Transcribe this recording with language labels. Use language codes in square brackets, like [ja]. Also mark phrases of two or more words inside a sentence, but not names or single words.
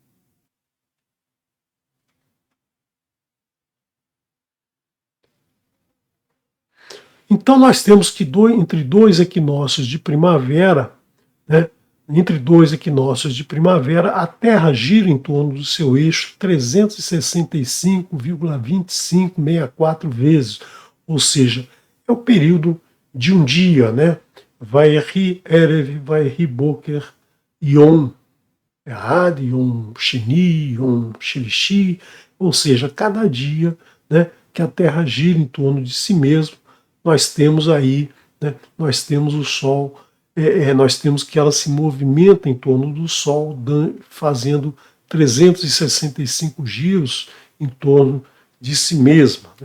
[pt] Então nós temos que entre dois equinócios de primavera, né, entre dois equinócios de primavera, a Terra gira em torno do seu eixo 365,2564 vezes, ou seja, é o período de um dia, né? [he] ויהי ערב ויהי בקר יום אחד יום שני יום שלישי, [pt] ou seja, cada dia, né, que a Terra gira em torno de si mesmo, nós temos aí, né, nós temos o Sol, nós temos que ela se movimenta em torno do Sol, fazendo 365 giros em torno de si mesma. Né?